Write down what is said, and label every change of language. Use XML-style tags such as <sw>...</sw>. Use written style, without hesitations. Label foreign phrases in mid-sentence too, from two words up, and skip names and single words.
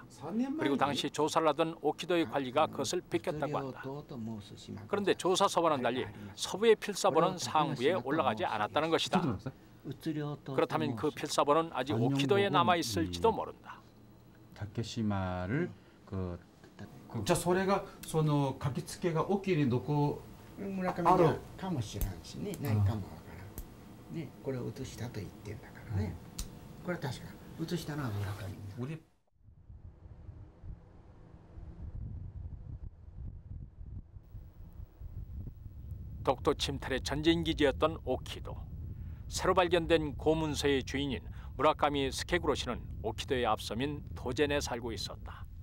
<ko>그리고 당시 조사를 하던 오키도의 관리가 그것을 비켰다고 한다. 그런데 조사서와는 달리 서부의 필사본은 상부에 올라가지 않았다는 것이다. 그렇다면 그 필사본은 아직 오키도에 남아있을지도 모른다.</ko> <ja>다케시마를 じゃあそれがその書き付けが沖にどこ村上にはかもしれんしね、ないかもわからんね、これを移したと言ってんだからね、これは確か移したのは村上。</ja> <ko>독도 침탈의 전진기지였던 오키도. 새로 발견된 고문서의 주인인 무라카미 스케구로 씨는 오키도의 앞섬인 도젠에 살고 있었다.</ko>